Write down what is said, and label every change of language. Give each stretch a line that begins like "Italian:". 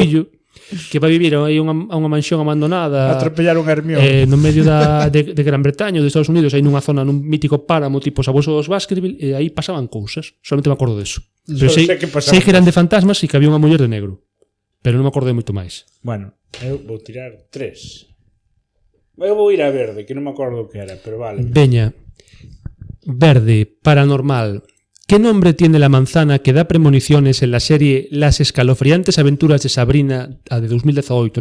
Galician: fillo, que vai vivir aí a unha mansión abandonada
Spanish: Atropellaron a Hermione.
Galician: no medio de Gran Bretaña ou de Estados Unidos, aí nunha zona, nun mítico páramo tipo os abusos dos Baskerville, e aí pasaban cousas, solamente me acordo deso. Pero Só sei, sei que pasaban sei que eran de fantasmas e que había unha muller de negro, pero non me acordo de moito máis. Bueno, eu vou tirar 3. Eu vou ir a verde, que non me acordo o que era, pero vale. Veña, verde, paranormal.
Spanish: ¿Qué nombre tiene la manzana que da premoniciones en la serie Las escalofriantes aventuras de Sabrina, a de 2018?